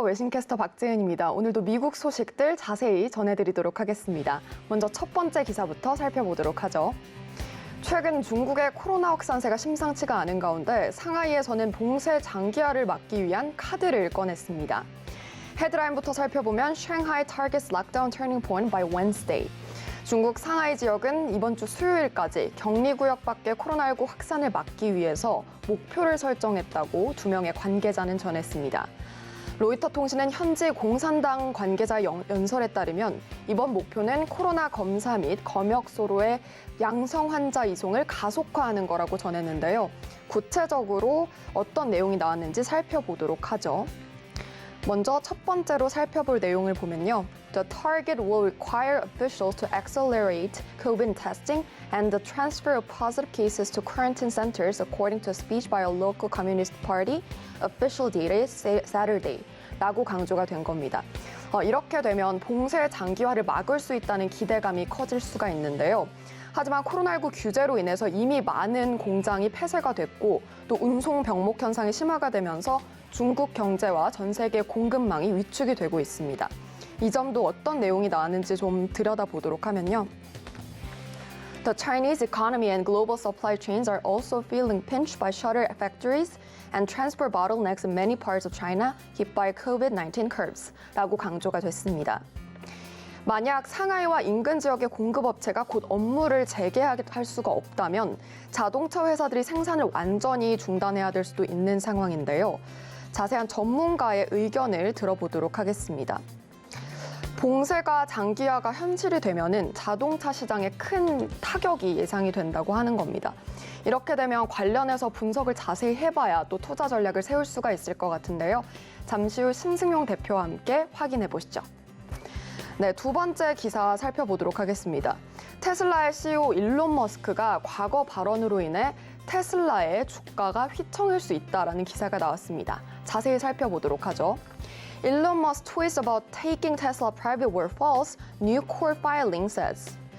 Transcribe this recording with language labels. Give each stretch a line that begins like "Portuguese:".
Korean: 외신캐스터 박지은입니다. 오늘도 미국 소식들 자세히 전해드리도록 하겠습니다. 먼저 첫 번째 기사부터 살펴보도록 하죠. 최근 중국의 코로나 확산세가 심상치가 않은 가운데 상하이에서는 봉쇄 장기화를 막기 위한 카드를 꺼냈습니다. 헤드라인부터 살펴보면
English: Shanghai targets lockdown turning point by Wednesday.
Korean: 중국 상하이 지역은 이번 주 수요일까지 격리구역 밖의 코로나19 확산을 막기 위해서 목표를 설정했다고 두 명의 관계자는 전했습니다. 로이터 통신은 현지 공산당 관계자 연설에 따르면 이번 목표는 코로나 검사 및 검역소로의 양성 환자 이송을 가속화하는 거라고 전했는데요. 구체적으로 어떤 내용이 나왔는지 살펴보도록 하죠. 먼저 첫 번째로 살펴볼 내용을 보면요.
English: The target will require officials to accelerate COVID testing and the transfer of positive cases to quarantine centers, according to a speech by a local Communist Party official dated Saturday.
Korean: 라고 강조가 된 겁니다. 이렇게 되면 봉쇄 장기화를 막을 수 있다는 기대감이 커질 수가 있는데요. 하지만 코로나19 규제로 인해서 이미 많은 공장이 폐쇄가 됐고 또 운송 병목 현상이 심화가 되면서 중국 경제와 전 세계 공급망이 위축이 되고 있습니다. 이 점도 어떤 내용이 나왔는지 좀 들여다보도록 하면요.
English: The Chinese economy and global supply chains are also feeling pinched by shutter factories and transport bottlenecks in many parts of China hit by COVID-19 curves
Korean: 라고 강조가 됐습니다. 만약 상하이와 인근 지역의 공급업체가 곧 업무를 재개할 수가 없다면 자동차 회사들이 생산을 완전히 중단해야 될 수도 있는 상황인데요. 자세한 전문가의 의견을 들어보도록 하겠습니다. 봉쇄가 장기화가 현실이 되면은 자동차 시장에 큰 타격이 예상이 된다고 하는 겁니다. 이렇게 되면 관련해서 분석을 자세히 해봐야 또 투자 전략을 세울 수가 있을 것 같은데요. 잠시 후 신승용 대표와 함께 확인해 보시죠. 네, 두 번째 기사 살펴보도록 하겠습니다. 테슬라의 CEO 일론 머스크가 과거 발언으로 인해 테슬라의 주가가 휘청일 수 있다라는 기사가 나왔습니다. 자세히 살펴보도록 하죠.
English: Elon Musk's tweets about taking Tesla private were false, new court filing says.